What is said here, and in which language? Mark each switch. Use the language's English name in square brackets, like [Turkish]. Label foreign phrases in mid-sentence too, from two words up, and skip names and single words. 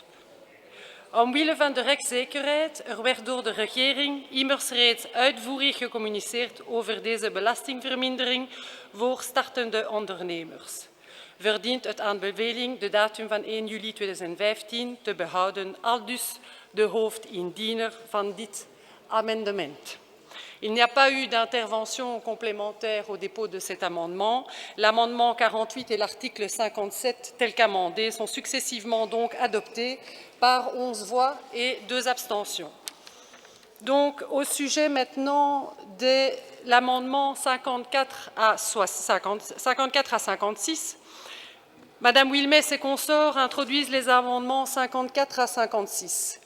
[Dutch] Omwille van de rechtszekerheid, er werd door de regering immers reeds uitvoerig gecommuniceerd over deze belastingvermindering voor startende ondernemers. Verdient het aanbeveling de datum van 1 juli 2015 te behouden, aldus de hoofdindiener van dit amendement. [French] Il n'y a pas eu d'intervention complémentaire au dépôt de cet amendement. L'amendement 48 et l'article 57, tel qu'amendés, sont successivement donc adoptés par 11 voix et 2 abstentions. Donc, au sujet maintenant de l'amendement 54 à 56, Madame Wilmès et consorts introduisent les amendements 54 à 56.